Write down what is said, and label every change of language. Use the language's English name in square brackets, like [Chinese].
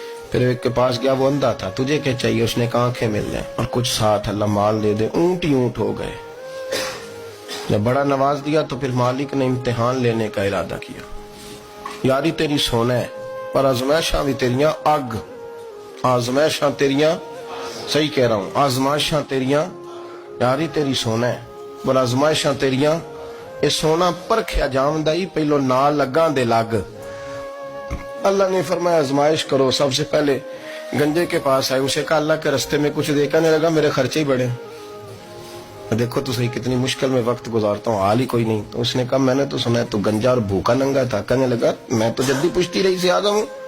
[Urdu] پھر ایک کے پاس گیا، وہ اندھا تھا، تجھے کیا چاہیے؟ اس نے کہا آنکھیں مل جائیں اور کچھ ساتھ اللہ مال دے دے. اونٹ ہی اونٹ ہو گئے. جب بڑا نواز دیا تو پھر مالک نے امتحان لینے کا ارادہ کیا. [Punjabi] یاری تیری سونا ہے پر آزمائشاں بھی تیریاں اگ. آزمائشاں تیریاں، [Urdu] صحیح کہہ رہا ہوں، [Punjabi] آزمائشاں تیریاں. یاری تیری سونا ہے پر آزمائشاں تیریاں. اے سونا پرکھیا جاوندا ہی پہلو نال لگاں دے لگ. [Urdu] اللہ نے فرمایا آزمائش کرو. سب سے پہلے گنجے کے پاس آئے، اسے کہا اللہ کے رستے میں کچھ دے. کہنے لگا میرے خرچے ہی بڑے. دیکھو تو صحیح کتنی مشکل میں وقت گزارتا ہوں، حال ہی کوئی نہیں. تو اس نے کہا میں نے تو سنا ہے تو گنجا اور بھوکا ننگا تھا. کہنے لگا میں تو جدی پشتی رہی سے آدم ہوں.